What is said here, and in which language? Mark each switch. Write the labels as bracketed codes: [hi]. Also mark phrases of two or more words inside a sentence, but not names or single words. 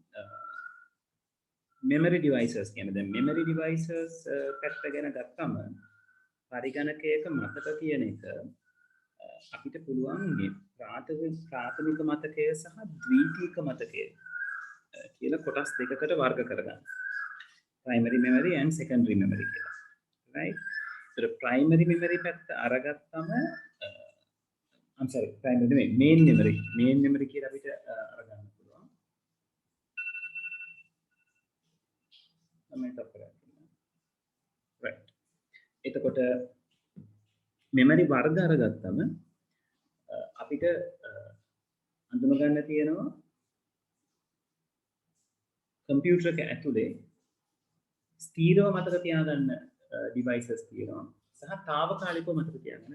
[en] memory devices [si] කියන්නේ දැන් [en] memory devices [si] පැත්ත ගැන ගත්තම පරිගණකයක මතක කියන එක අපිට පුළුවන් මේ ප්‍රාථමික මතකය සහ ද්විතීක මතකය කියලා කොටස් දෙකකට වර්ග කරගන්න. [en] primary memory and secondary memory කියලා. right? so primary memory [si] පැත්ත අරගත්තම [en] I'm sorry primary නෙමෙයි main memory [si] කියලා අපිට අරගන්න පුළුවන්. තමයි තප්පරයක්. right. එතකොට memory වර්ග අරගත්තම අපිට අඳුන ගන්න තියෙනවා කම්පියුටර් එක ඇතුලේ ස්ථීරව මතක තියාගන්න devices තියෙනවා සහ తాවකාලිකව මතක තියාගන්න